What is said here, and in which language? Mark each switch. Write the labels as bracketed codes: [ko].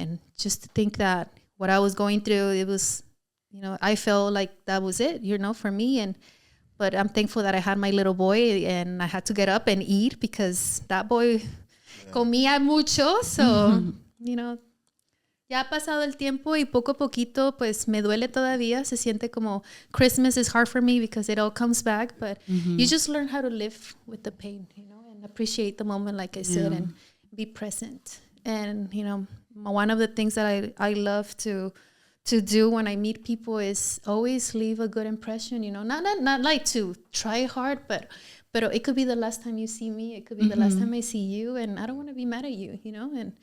[en] And just to think that what I was going through, it was, you know, I felt like that was it, you know, for me. But I'm thankful that I had my little boy, and I had to get up and eat because that boy [es] comía mucho. [en] So, you know, [es] ya ha pasado el tiempo y poco a poquito, pues me duele todavía. Se siente como [en] Christmas is hard for me because it all comes back. But you just learn how to live with the pain, you know, and appreciate the moment, like I said, and be present. And, you know, one of the things that I love to do when I meet people is always leave a good impression, you know, not like to try hard, but it could be the last time you see me. It could be the last time I see you, and I don't want to be mad at you, you know?